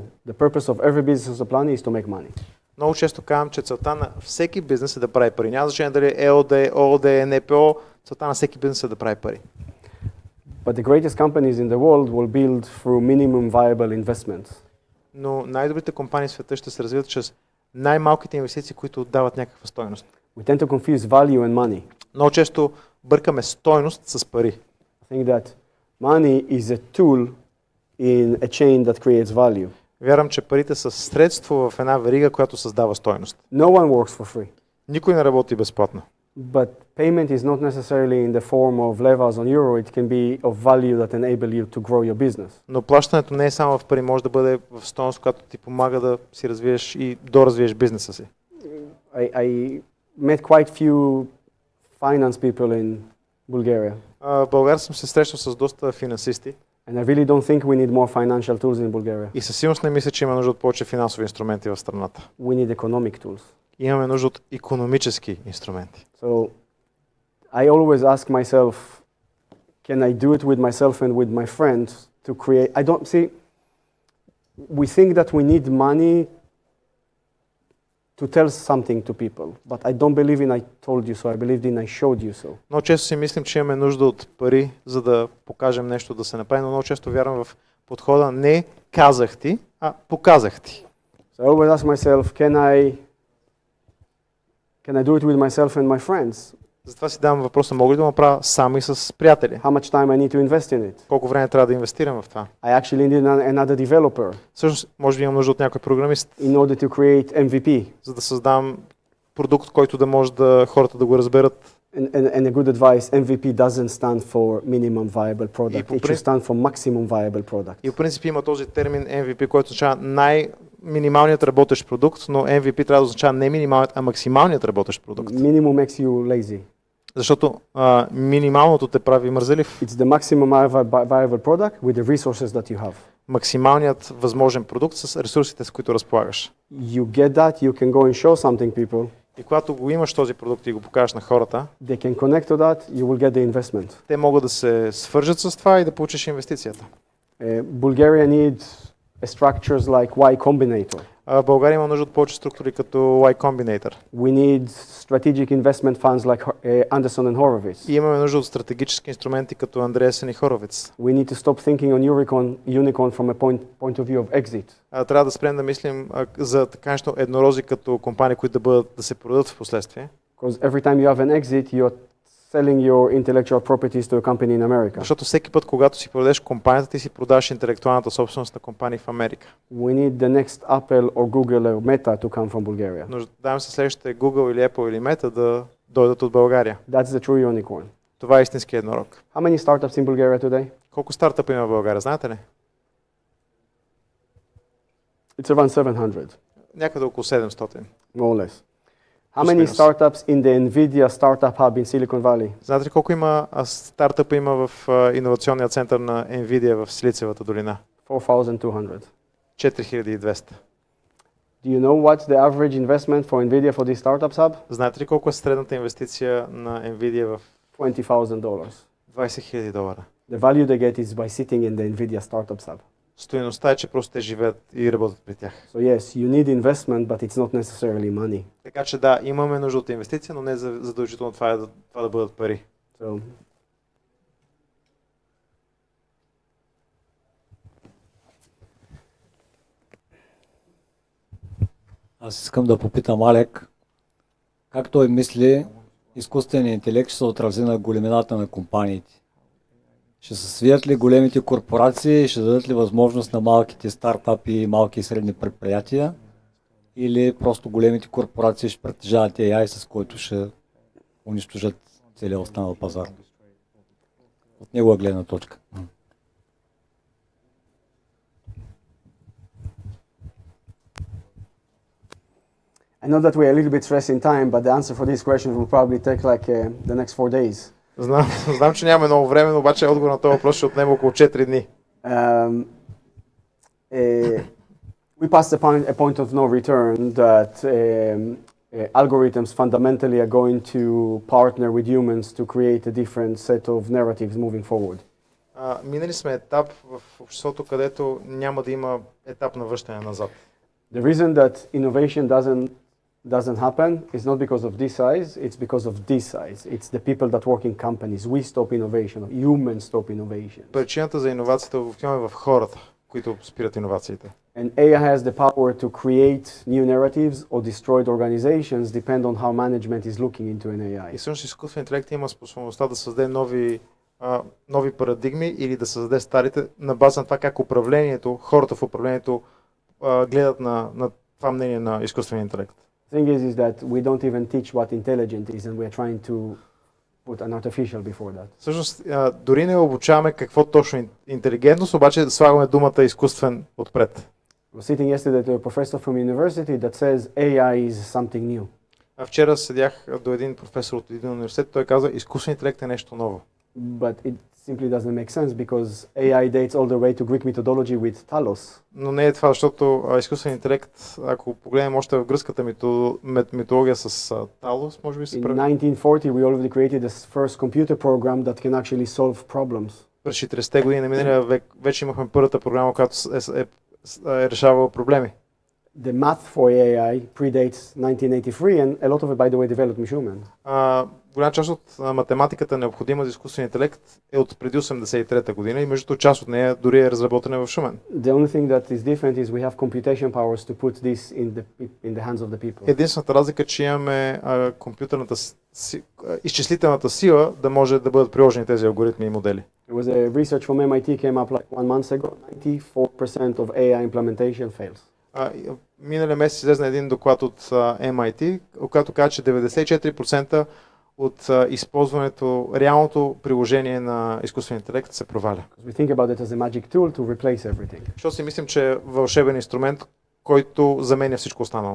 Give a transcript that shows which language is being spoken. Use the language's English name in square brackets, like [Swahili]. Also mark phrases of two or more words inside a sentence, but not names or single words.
[English] The purpose of every business on the planet is to make money. [Bulgarian] Много често казвам, че целта на всеки бизнес е да прави пари. Няма значение дали е ЕОД, ООД, НПО, целта на всеки бизнес е да прави пари. [English] But the greatest companies in the world will build through minimum viable investments. [Bulgarian] Но най-добрите компании в света ще се развиват чрез най-малките инвестиции, които дават някаква стойност. [English] We tend to confuse value and money. [Bulgarian] Много често бъркаме стойност с пари. [English] I think that money is a tool in a chain that creates value. [Bulgarian] Вярвам, че парите са средство в една верига, която създава стойност. [English] No one works for free. [Bulgarian] Никой не работи безплатно. [English] But payment is not necessarily in the form of levers on euro. It can be of value that enable you to grow your business. [Bulgarian] Но плащането не е само в пари, може да бъде в стойност, която ти помага да си развиеш и доразвиеш бизнеса си. [English] I met quite few finance people in Bulgaria. [Bulgarian] В България съм се срещал с доста финансисти [English] And I really don't think we need more financial tools in Bulgaria. [Bulgarian] и със сигурност не мисля, че има нужда от повече финансови инструменти в страната. [English] We need economic tools. [Bulgarian] Имаме нужда от икономически инструменти. [English] So I always ask myself, can I do it with myself and with my friends to create? I don't see. We think that we need money to tell something to people, but I don't believe in I told you so. I believed in I showed you so. [Bulgarian] Много често си мислим, че имаме нужда от пари, за да покажем нещо да се направи, но много често вярвам в подхода не казах ти, а показах ти. [English] So I always ask myself, can I do it with myself and my friends? [Bulgarian] Затова си давам въпроса, мога ли да го направя сам и с приятели? [English] How much time I need to invest in it? [Bulgarian] Колко време трябва да инвестирам в това? [English] I actually need another developer [Bulgarian] Всъщност, може би имам нужда от някой програмист, [English] in order to create MVP. [Bulgarian] за да създам продукт, който да може хората да го разберат. [English] And a good advice, MVP doesn't stand for minimum viable product. [Bulgarian] по [English] It should stand for maximum viable product. [Bulgarian] И в принцип има този термин MVP, който означава най-минималният работещ продукт, но MVP трябва да означава не минималният, а максималният работещ продукт. [English] Minimum makes you lazy. [Bulgarian] Защото минималното те прави мързелив. [English] It's the maximum viable product with the resources that you have. [Bulgarian] Максималният възможен продукт с ресурсите, с които разполагаш. [English] You get that, you can go and show something people. [Bulgarian] И когато го имаш този продукт и го покажеш на хората, [English] They can connect to that, you will get the investment. [Bulgarian] те могат да се свържат с това и да получиш инвестицията. [English] Bulgaria needs structures like Y Combinator. [Bulgarian] България има нужда от повече структури като Y Combinator. [English] We need strategic investment funds like Anderson and Horowitz. [Bulgarian] И имаме нужда от стратегически инструменти като Андреасен и Хоровиц. [English] We need to stop thinking on unicorn from a point of view of exit. [Bulgarian] Трябва да спрем да мислим за така нещо еднорози като компании, които да се продадат в последствие. [English] Because every time you have an exit, you're selling your intellectual properties to a company in America. [Bulgarian] Защото всеки път, когато си продадеш компанията, ти си продаваш интелектуалната собственост на компании в Америка. [English] We need the next Apple or Google or Meta to come from Bulgaria. [Bulgarian] Нуждаем се следващите Google или Apple или Meta да дойдат от България. [English] That's the true unicorn. [Bulgarian] Това е истински еднорог. [English] How many startups in Bulgaria today? [Bulgarian] Колко стартъпа има в България, знаете ли? [English] It's around 700, [Bulgarian] Някъде около 700. [English] more or less. How [Bulgarian] Plus [English] many [Bulgarian] minus. [English] startups in the NVIDIA Startup Hub in Silicon Valley? [Bulgarian] Знаете ли колко стартъпа има в иновационния център на NVIDIA в Силициевата долина? [English] 4,200. [Bulgarian] 4200. [English] Do you know what's the average investment for NVIDIA for this Startups Hub? [Bulgarian] Знаете ли колко е средната инвестиция на NVIDIA в [English] $20,000. [Bulgarian] $20,000? [English] The value they get is by sitting in the NVIDIA Startups Hub. [Bulgarian] Стоеността е, че просто те живеят и работят при тях. [English] So yes, you need investment, but it's not necessarily money. [Bulgarian] Така че да, имаме нужда от инвестиция, но не задължително това да бъдат пари. [English] So [Bulgarian] Аз искам да попитам Алек, как той мисли изкуственият интелект ще се отрази на големината на компаниите? Ще се свият ли големите корпорации, ще дадат ли възможност на малките стартапи и малки и средни предприятия? Или просто големите корпорации ще притежават AI, с който ще унищожат целия останал пазар? От негова гледна точка. [English] I know that we're a little bit stressed in time, but the answer for this question will probably take like the next 4 days. [Bulgarian] Знам, че нямаме много време, но обаче отговор на този въпрос ще отнеме около 4 дни. [English] We passed a point of no return that algorithms fundamentally are going to partner with humans to create a different set of narratives moving forward. [Bulgarian] Минали сме етап в обществото, където няма да има етап на връщане назад. [English] The reason that innovation doesn't happen is not because of this size, it's because of this size. It's the people that work in companies. We stop innovation. Humans stop innovation. [Bulgarian] Причината за иновацията обикновено е в хората, които спират иновациите. [English] And AI has the power to create new narratives or destroy organizations, depend on how management is looking into an AI. [Bulgarian] И всъщност изкуствен интелект има способността да създаде нови парадигми или да създаде старите на база на това как хората в управлението гледат на това мнение на изкуствения интелект. [English] The thing is that we don't even teach what intelligent is and we're trying to put an artificial before that. [Bulgarian] Всъщност, дори не обучаваме какво точно е интелигентност, обаче слагаме думата изкуствен отпред. [English] I was sitting yesterday to a professor from university that says AI is something new. [Bulgarian] Вчера седях до един професор от един университет, той каза, изкуствен интелект е нещо ново. [English] But it simply doesn't make sense because AI dates all the way to Greek mythology with Talos. [Bulgarian] Но не е това, защото изкуствен интелект, ако погледнем още в гръцката митология с Талос, може би се [English] In [Bulgarian] прави. [English] 1940 we already created the first computer program that can actually solve problems. [Bulgarian] През 40-те години на миналия век вече имахме първата програма, която е решавала проблеми. [English] the math for AI predates 1983, and a lot of it, by the way, developed in Schumann. [Bulgarian] Голяма част от математиката, необходима за изкуствен интелект, е от преди 83-та година и между другото част от нея дори е разработена в Шумен. [English] The only thing that is different is we have computation powers to put this in the hands of the people. [Bulgarian] Единствената разлика е, че имаме изчислителната сила да може да бъдат приложени тези алгоритми и модели. [English] There was a research from MIT came up like 1 month ago. 94% of AI implementation fails. [Bulgarian] Миналия месец излезна един доклад от MIT, който казва, че 94% от използването, реалното приложение на изкуствен интелект се проваля. [English] We think about it as a magic tool to replace everything. [Bulgarian] Защото си мислим, че е вълшебен инструмент, който заменя всичко останало.